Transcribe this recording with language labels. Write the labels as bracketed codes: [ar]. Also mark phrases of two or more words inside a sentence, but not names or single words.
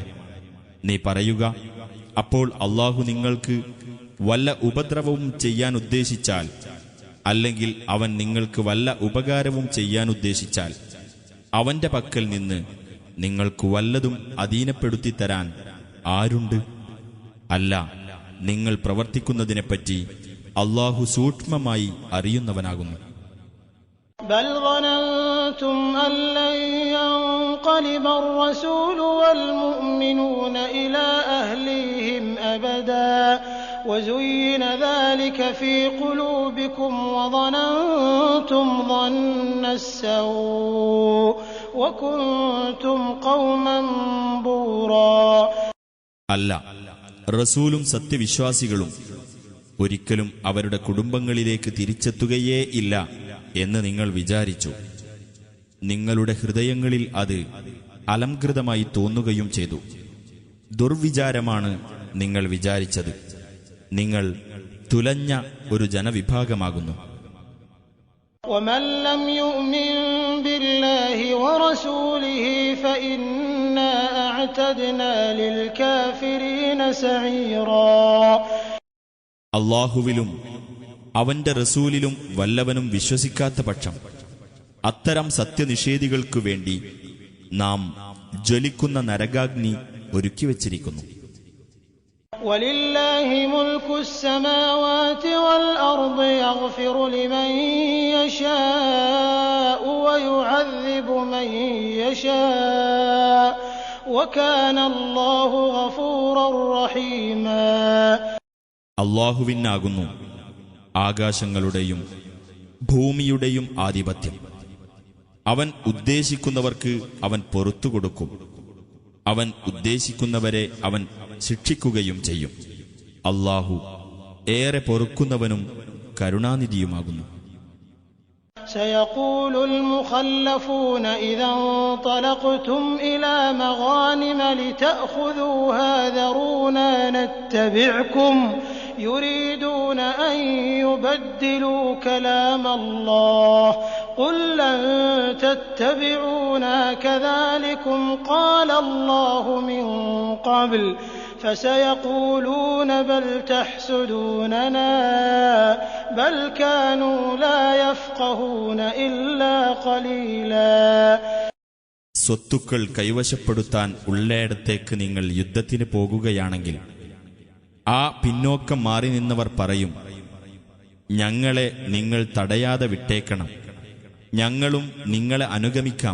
[ml] നീ പറയുക, അപ്പോൾ അല്ലാഹു നിങ്ങൾക്ക് വല്ല ഉപദ്രവവും ചെയ്യാൻ ഉദ്ദേശിച്ചാൽ, അല്ലെങ്കിൽ അവൻ നിങ്ങൾക്ക് വല്ല ഉപകാരവും ചെയ്യാൻ ഉദ്ദേശിച്ചാൽ, അവന്റെ പക്കൽ നിന്ന് നിങ്ങൾക്ക് വല്ലതും അധീനപ്പെടുത്തി തരാൻ ആരുണ്ട്? അല്ല, നിങ്ങൾ പ്രവർത്തിക്കുന്നതിനെപ്പറ്റി അല്ലാഹു സൂക്ഷ്മമായി അറിയുന്നവനാകുന്നു. [ar] بل ظننتم أن لن ينقلب الرسول والمؤمنون إلى أهليهم أبدا وزين ذلك في قلوبكم وظننتم ظن السوء وكنتم قوما بورا. [ml] അല്ല, റസൂലും സത്യവിശ്വാസികളും ഒരിക്കലും അവരുടെ കുടുംബങ്ങളിലേക്ക് തിരിച്ചെത്തുകയേ ഇല്ല എന്ന് നിങ്ങൾ വിചാരിച്ചു. നിങ്ങളുടെ ഹൃദയങ്ങളിൽ അത് അലംകൃതമായി തോന്നുകയും ചെയ്തു. ദുർവിചാരമാണ് നിങ്ങൾ വിചാരിച്ചത്. നിങ്ങൾ തുലഞ്ഞ ഒരു ജനവിഭാഗമാകുന്നു. [ar] ومن لم يؤمن بالله ورسوله فإنا أعتدنا للكافرين سعيرا. [ml] അല്ലാഹുവിലും അവന്റെ റസൂലിലും വല്ലവനും വിശ്വസിക്കാത്ത പക്ഷം അത്തരം സത്യനിഷേധികൾക്കു വേണ്ടി നാം ജ്വലിക്കുന്ന നരകാഗ്നി ഒരുക്കിവച്ചിരിക്കുന്നു. [ar] وَلِلَّهِ مُلْكُ السَّمَاوَاتِ وَالْأَرْضِ يَغْفِرُ لِمَن يَشَاءُ وَيُعَذِّبُ مَن يَشَاءُ وَكَانَ اللَّهُ غَفُورًا رَّحِيمًا. [ml] അല്ലാഹുവിനാകുന്നു ആകാശങ്ങളുടെയും ഭൂമിയുടെയും ആധിപത്യം. അവൻ ഉദ്ദേശിക്കുന്നവർക്ക് അവൻ പൊറുത്തുകൊടുക്കും. അവൻ ഉദ്ദേശിക്കുന്നവരെ അവൻ ശിക്ഷിക്കുകയും ചെയ്യും. അല്ലാഹു ഏറെ പൊറുക്കുന്നവനും കരുണാനിധിയുമാകുന്നു. [ar] سيقول المخلفون إذا انطلقتم إلى مغانم لتأخذوها ذرونا نتبعكم يريدون أن يبدلوا كلام الله قل لن تتبعونا كذلكم قال الله من قبل فسيقولون بل تحسدوننا بل كانوا لا يفقهون إلا قليلا. [ml] സ്വത്തുക്കൾ കൈവശപ്പെടുത്താൻ ഉള്ളയിടത്തേക്ക് നിങ്ങൾ യുദ്ധത്തിന് പോകുകയാണെങ്കിൽ ആ പിന്നോക്കം മാറി നിന്നവർ പറയും, ഞങ്ങളെ നിങ്ങൾ തടയാതെ വിട്ടേക്കണം, ഞങ്ങളും നിങ്ങളെ അനുഗമിക്കാം.